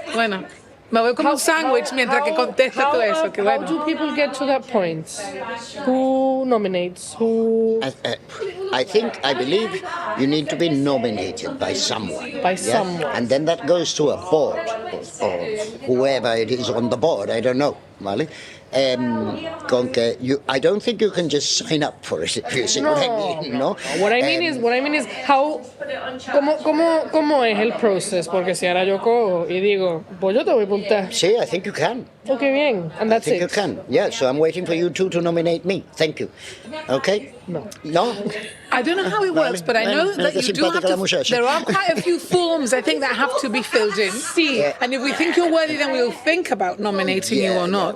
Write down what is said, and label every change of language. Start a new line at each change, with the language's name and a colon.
Spanish: Bueno, me voy como un sándwich mientras que contesta todo eso. Que
English: How
Spanish: bueno.
English: do people get to that point? Who nominates? Who... I believe you need to be nominated by someone. By someone. And then that goes to a board or whoever it is on the board. I don't know, ¿vale? I don't think you can just sign up for it, if you see what I mean, ¿no? What I mean is how...
Spanish: ¿Cómo es el
English: process?
Spanish: Porque si ahora yo cojo y digo, pues yo te voy a apuntar.
English: Sí, I think you can. Okay, bien. And that's I think it. you can. Yeah, so I'm waiting for you two to nominate me. Thank you. Okay? No? I don't know how it works, but I know that you do have to... There are quite a few forms, I think, that have to be filled in.
Spanish: Sí.
English: And if we think you're worthy, then we'll think about nominating you or not.